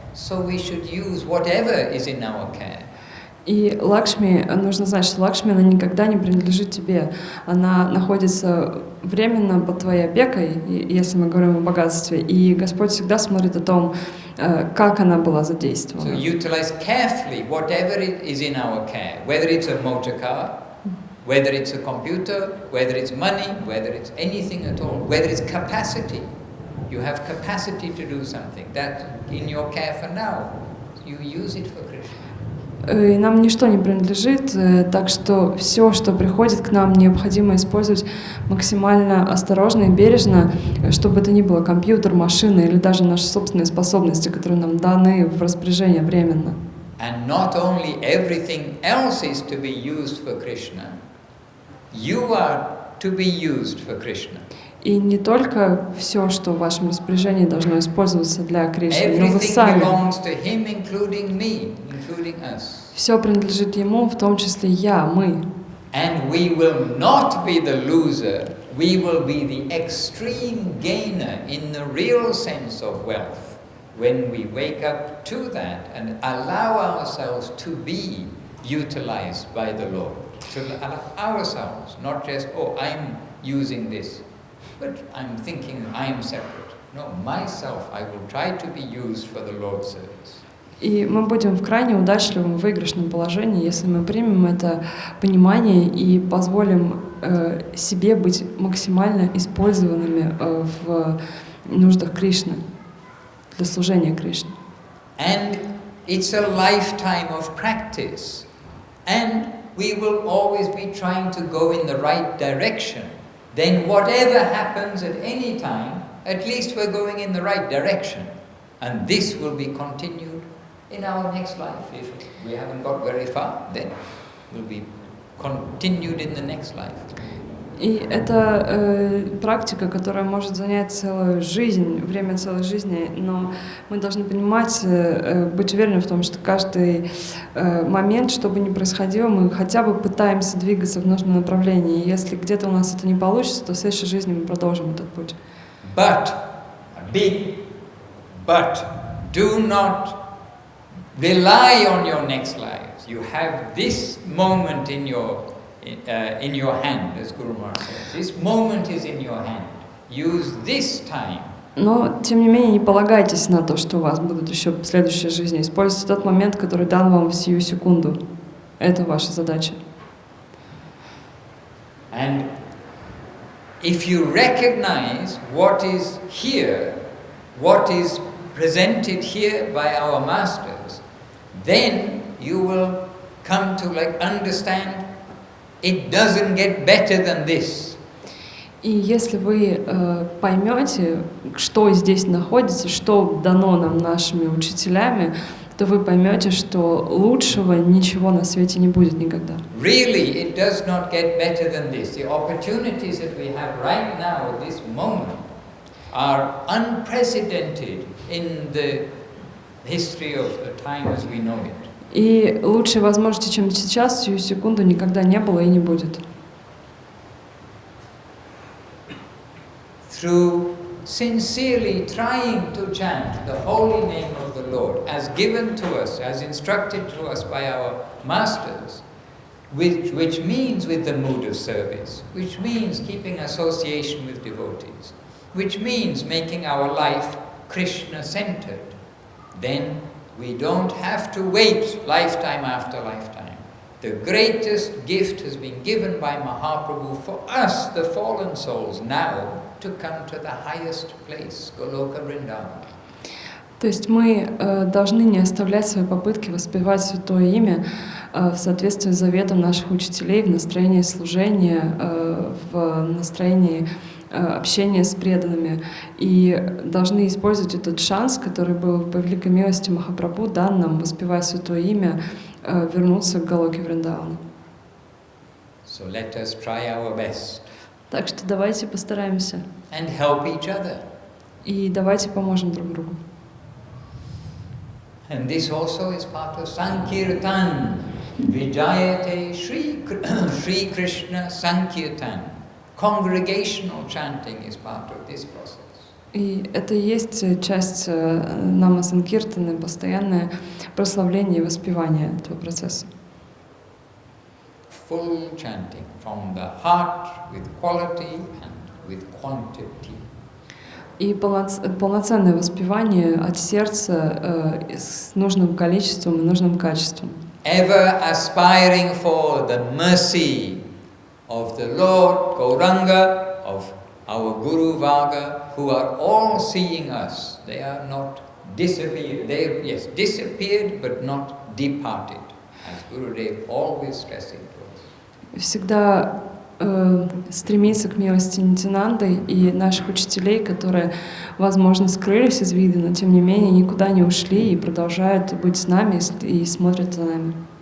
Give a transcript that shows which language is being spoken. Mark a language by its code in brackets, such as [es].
[en] So we should use whatever is in our care. [ru] И Лакшми, нужно знать, что Лакшми, она никогда не принадлежит тебе. Она находится временно под твоей опекой, если мы говорим о богатстве. И Господь всегда смотрит о том, как она была задействована. [en] So utilize carefully whatever it is in our care, whether it's a motor car, whether it's a computer, whether it's money, whether it's anything at all, whether it's capacity. You have capacity to do something that in your care for now, you use it for Krishna. [ru] И нам ничто не принадлежит, так что все, что приходит к нам, необходимо использовать максимально осторожно и бережно, чтобы это ни было компьютер, машина или даже наши собственные способности, которые нам даны в распоряжение временно. [en] And not only everything else is to be used for Krishna, you are to be used for Krishna. [ru] И не только все, что в вашем распоряжении, должно использоваться для Кришны, но вы [en] Everything [ru] сами. [en] belongs to him, including me, including us. [ru] Все принадлежит Ему, в том числе я, мы. [en] And we will not be the loser, we will be the extreme gainer in the real sense of wealth when we wake up to that and allow ourselves to be utilized by the Lord. to ourselves, not just, oh, I'm using this, but I'm thinking I'm separate. No, myself, I will try to be used for the Lord's service. [ru] И мы будем в крайне удачливом, выигрышном положении, если мы примем это понимание и позволим себе быть максимально использованными в нуждах Кришны, для служения Кришне. [en] And it's a lifetime of practice. And we will always be trying to go in the right direction. Then whatever happens at any time, at least we're going in the right direction. And this will be continued in our next life. If we haven't got very far, then will be continued in the next life. [ru] И это практика, которая может занять целую жизнь, время целой жизни, но мы должны понимать, быть уверены в том, что каждый момент, что бы ни происходило, мы хотя бы пытаемся двигаться в нужном направлении. И если где-то у нас это не получится, то в следующей жизни мы продолжим этот путь. [en] But do not rely on your next lives. You have this moment in your hand, as Guru Maharaj says. This moment is in your hand. Use this time. [ru] Но, тем не менее, не полагайтесь на то, что у вас будут еще следующие жизни. Используйте тот момент, который дан вам в сию секунду. Это ваша задача. [en] And if you recognize what is here, what is presented here by our masters, then you will come to understand it doesn't get better than this. [ru] И если вы поймете, что здесь находится, что дано нам нашими учителями, то вы поймете, что лучшего ничего на свете не будет никогда. [en] Really, it does not get better than this. The opportunities that we have right now at this moment are unprecedented in the history of the time as we know it. [ru] И лучшей возможности, чем сейчас, сию секунду никогда не было и не будет. [en] Through sincerely trying to chant the holy name of the Lord, as given to us, as instructed to us by our masters, which means with the mood of service, which means keeping association with devotees, which means making our life Krishna-centered, then we don't have to wait lifetime after lifetime. The greatest gift has been given by Mahaprabhu for us, the fallen souls, now to come to the highest place, Goloka Vrindavan. [ru] То есть мы должны не оставлять свои попытки воспевать Святое Имя в соответствии с заветом наших учителей, в настроении служения, в настроении общения с преданными. И должны использовать этот шанс, который был по великой милости Махапрабху дан нам, воспевая Святое Имя, вернуться к Галоке Вриндавана. [en] So let us try our best. [ru] Так что давайте постараемся. [en] And help each other. [ru] И давайте поможем друг другу. [en] And this also is part of Sankirtan. [sa] Vijayate Shri Krishna Sankirtan. [en] Congregational chanting is part of this process. [ru] И это и есть часть нама санкиртаны, постоянное прославление и воспевание этого процесса. [en] Full chanting from the heart with quality and with quantity. [ru] И полноценное воспевание от сердца с нужным количеством и нужным качеством. [en] Ever aspiring for the mercy of the Lord Gauranga, of our Guru Varga, who are all seeing us. They are not disappeared. They, yes, disappeared but not departed, as Gurudev always stressing to us. [ru] Всегда стремиться к милости Нитянанды и наших учителей, которые, возможно, скрылись из вида, но тем не менее никуда не ушли и продолжают быть с нами и смотрят за нами.